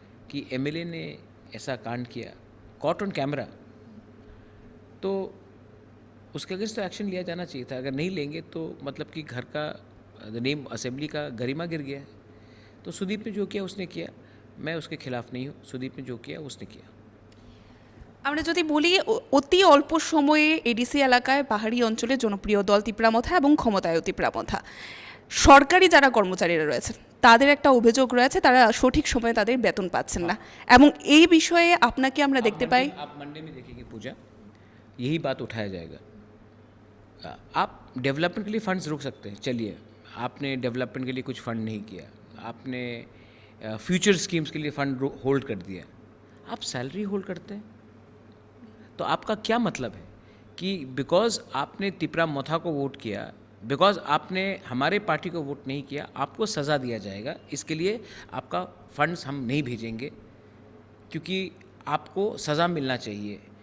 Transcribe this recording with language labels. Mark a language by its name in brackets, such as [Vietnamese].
[Hindi] कि एमएलए ने ऐसा कांड किया [English] caught on camera, [Hindi] तो उसके अगेंस्ट तो एक्शन लिया जाना चाहिए था। अगर नहीं लेंगे तो मतलब कि घर का नेम असेंबली का गरिमा गिर गया है। तो सुदीप ने जो किया उसने किया, मैं उसके खिलाफ नहीं हूँ। सुदीप ने जो किया उसने किया। [Bangla] আমরা যদি বলি অতি অল্প সময়ে এডিসি এলাকায় পাহাড়ি অঞ্চলে জনপ্রিয় দল তিপ্রামথা এবং ক্ষমতায় তিপ্রামথা, সরকারি যারা কর্মচারীরা রয়েছে তাদের একটা অভিযোগ রয়েছে, তারা সঠিক সময়ে তাদের বেতন পাচ্ছেন না, এবং এই বিষয়ে আপনাকে আমরা দেখতে পাই। [Hindi] आप मंडे में देखेंगे पूजा, यही बात उठाया जाएगा। आप डेवलपमेंट के लिए फंड्स रोक सकते हैं, चलिए आपने डेवलपमेंट के लिए कुछ फंड नहीं किया, आपने फ्यूचर स्कीम्स के लिए फंड होल्ड कर दिया, आप सैलरी होल्ड करते हैं, तो आपका क्या मतलब है कि बिकॉज आपने तिप्रामथा को वोट किया, बिकॉज आपने हमारे पार्टी को वोट नहीं किया, आपको सज़ा दिया जाएगा, इसके लिए आपका फंड्स हम नहीं भेजेंगे क्योंकि आपको सज़ा मिलना चाहिए।